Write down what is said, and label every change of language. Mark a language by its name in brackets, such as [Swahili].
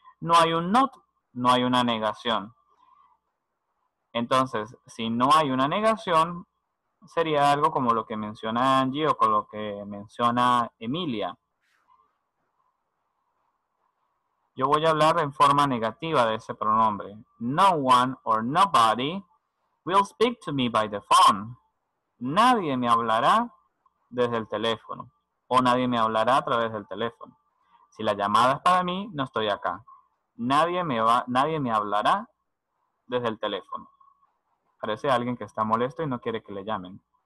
[Spanish] No hay un not, no hay una negación. Entonces, si no hay una negación, sería algo como lo que menciona Angie o con lo que menciona Emilia. Yo voy a hablar en forma negativa de ese pronombre. [English] No one or nobody will speak to me by the phone. [Spanish] Nadie me hablará desde el teléfono o nadie me hablará a través del teléfono. Si la llamada es para mí, no estoy acá. Nadie me hablará desde el teléfono. Parece alguien que está molesto y no quiere que le llamen.